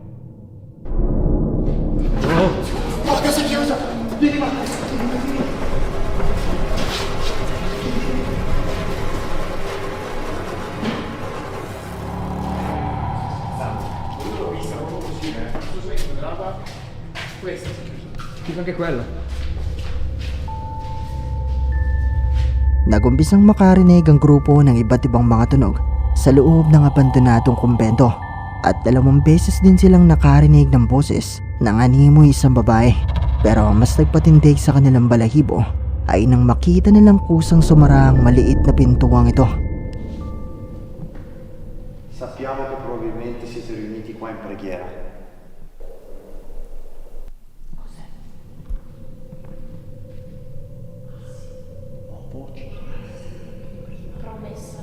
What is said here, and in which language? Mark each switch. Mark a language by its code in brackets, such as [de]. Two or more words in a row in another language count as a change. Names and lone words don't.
[it] Oh, cosa chiusa? Vieni, va. Chiuso anche quello. [tl] Nagumpisang makarinig ang grupo ng iba't ibang mga tunog sa loob ng abandonadong kumbento at 2 beses din silang nakarinig ng boses ng animoy isang babae. Pero ang mas nagpatindig sa kanilang balahibo ay nang makita nilang kusang sumara ang maliit na pintuang ito. [it] Sappiamo che probabilmente siete riuniti qua in preghiera. Voci. Promessa.